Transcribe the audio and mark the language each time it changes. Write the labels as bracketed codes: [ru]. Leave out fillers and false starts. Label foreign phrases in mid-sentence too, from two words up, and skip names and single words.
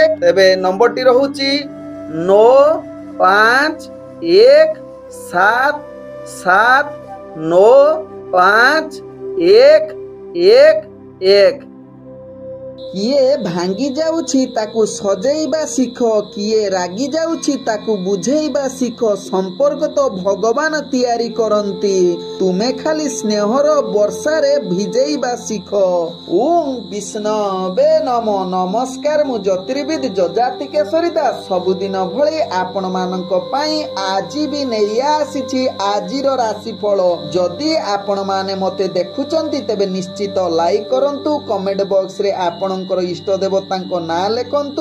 [or] ତେବେ ନମ୍ବର ଟି ରହୁଛି 9517795111। କିଏ ଭାଙ୍ଗି ଯାଉଛି ତାକୁ ସଜେଇବା ଶିଖ, କିଏ ରାଗି ଯାଉଛି ତାକୁ ବୁଝେଇବା ଶିଖ। ସମ୍ପର୍କ ତ ଭଗବାନ ତିଆରି କରନ୍ତି, ତୁମେ ଖାଲି ସ୍ନେହର ବର୍ଷାରେ ଭିଜେଇବା ଶିଖ। [sa] ओम विष्णवे नमो। [or] ନମସ୍କାର, ମୁଁ ଜ୍ୟୋତିର୍ବିଦ ଯଯାତି କେଶରୀ ଦାସ ସବୁଦିନ ଭଳି ଆପଣ ମାନଙ୍କ ପାଇଁ ଆଜି ବି ନେଇ ଆସିଛି ଆଜିର ରାଶିଫଳ। ଯଦି ଆପଣ ମାନେ ମତେ ଦେଖୁଛନ୍ତି ତେବେ ନିଶ୍ଚିତ ଲାଇକ କରନ୍ତୁ, [en] comment box [or] ରେ ଆପଣଙ୍କର ଇଷ୍ଟ ଦେବତାଙ୍କ ନାମ ଲେଖନ୍ତୁ।